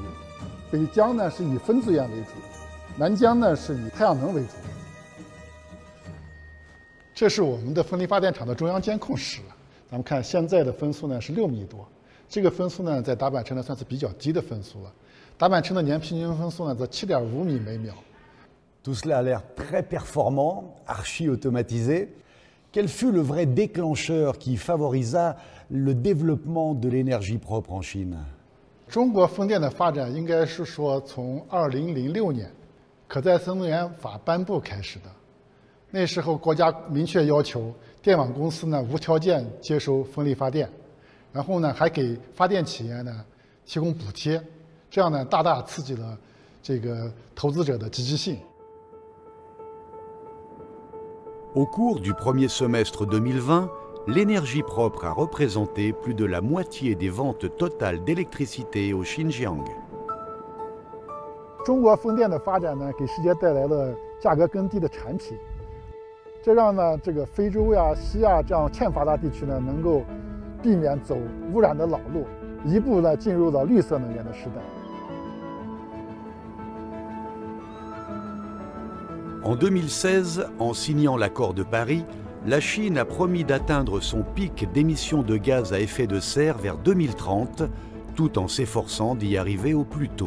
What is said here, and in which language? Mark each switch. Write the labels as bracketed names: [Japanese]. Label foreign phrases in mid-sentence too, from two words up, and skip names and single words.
[Chinese] 北疆呢是以风资源为主，南疆呢是以太阳能为主。这是我们的风力发电厂的中央监控室。咱们看现在的风速呢是6米多，这个风速呢在达坂城呢算是比较低的风速了。达坂城的年平均风速呢在7.5米每秒。 [French] Tout cela a l'air très performant, archi-automatisé. Quel fut le vrai déclencheur qui favorisa le développement de l'énergie propre en Chine? [Chinese] 中国风电的发展应该是说从2006年可再生能源法颁布开始的。那时候国家明确要求电网公司呢无条件接收风力发电，然后呢还给发电企业呢提供补贴，这样呢大大刺激了这个投资者的积极性。 [French] Au cours du premier semestre 2020, l'énergie propre a représenté plus de la moitié des ventes totales d'électricité au Xinjiang. [Chinese] 中国风电的发展呢，给世界带来了价格更低的产品，这让呢这个非洲呀、西亚这样欠发达地区呢，能够避免走污染的老路，一步呢进入到绿色能源的时代。 [French] En 2016, en signant l'accord de Paris, la Chine a promis d'atteindre son pic d'émissions de gaz à effet de serre vers 2030, tout en s'efforçant d'y arriver au plus tôt.